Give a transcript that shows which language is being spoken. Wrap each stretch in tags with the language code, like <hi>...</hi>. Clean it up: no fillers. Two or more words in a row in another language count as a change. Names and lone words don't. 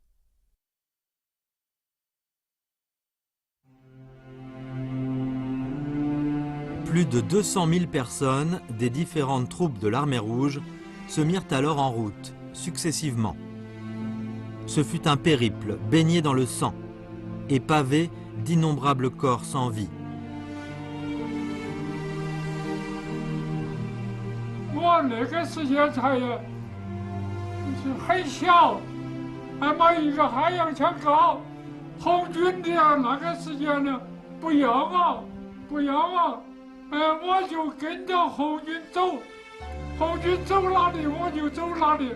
<fr>Plus de 200 000 personnes des différentes troupes de l'Armée rouge se mirent alors en route, successivement. Ce fut un périple baigné dans le sang et pavé d'innombrables corps sans vie. Moi,</fr> <zh>那个时间才很小，还没一个汉阳枪高。红军的那个时间呢，不要啊，不要啊！我就跟着红军走，红军走哪里我就走哪里。</zh>